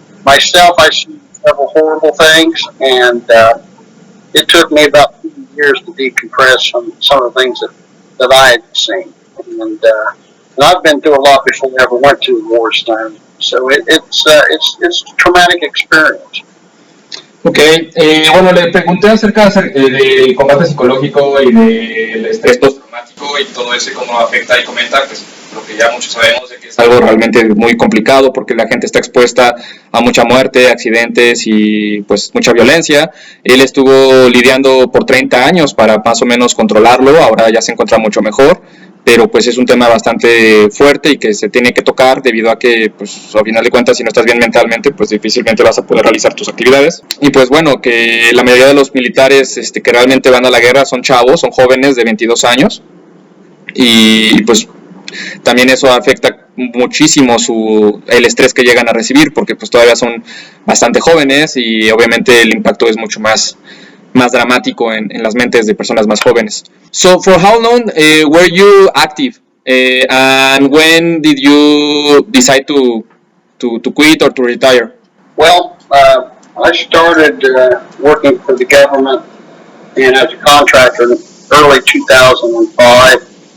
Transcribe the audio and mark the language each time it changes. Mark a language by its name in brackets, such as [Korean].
[English] Myself, I've seen several horrible things, and it took me about 2 years to decompress from some of the things that I had seen. And I've been through a lot before I ever went to a war zone. So it's a traumatic experience. [Spanish] Ok, bueno, le pregunté acerca del combate psicológico y del estrés postraumático y todo eso y cómo afecta, y comenta pues lo que ya muchos sabemos de que es algo realmente muy complicado porque la gente está expuesta a mucha muerte, accidentes y pues mucha violencia. Él estuvo lidiando por 30 años para más o menos controlarlo, ahora ya se encuentra mucho mejor, pero pues es un tema bastante fuerte y que se tiene que tocar debido a que pues a final de cuentas si no estás bien mentalmente pues difícilmente vas a poder realizar tus actividades. Y pues bueno, que la mayoría de los militares que realmente van a la guerra son chavos, son jóvenes de 22 años y pues también eso afecta muchísimo el estrés que llegan a recibir porque pues todavía son bastante jóvenes y obviamente el impacto es mucho más dramático en las mentes de personas más jóvenes. [English] So, for how long were you active? And when did you decide to quit or to retire? Well, I started working for the government and as a contractor in early 2005.